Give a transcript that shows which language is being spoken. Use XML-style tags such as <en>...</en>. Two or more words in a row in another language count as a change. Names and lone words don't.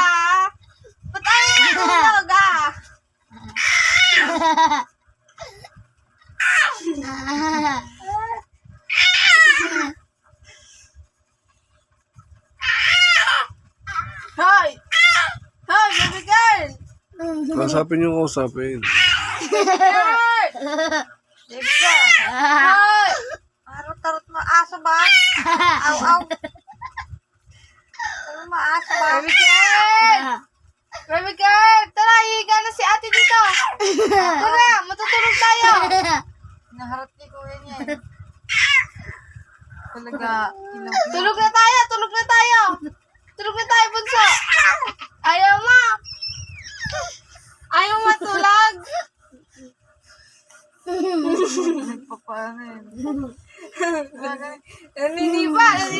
<tl>Ba't ayaw na tulog ah? Hoy! Hoy,</tl> <en>baby girl!</en> <tl>Kausapin yung kausapin.</tl> <en>Baby girl! Baby girl!</en> <tl>Hoy! Tarot mo aso ba? Aw. Tarot mo aso ba?</tl> <en>Baby girl! Baby girl!</en> <tl>Tara, hihiga na si ate dito! Tara, matutulog tayo! Naharap ni kuya niya eh. Talaga, tulog na tayo! Tulog na tayo, bunso! Ayaw mo! Ayaw matulog! Naniniba!</tl>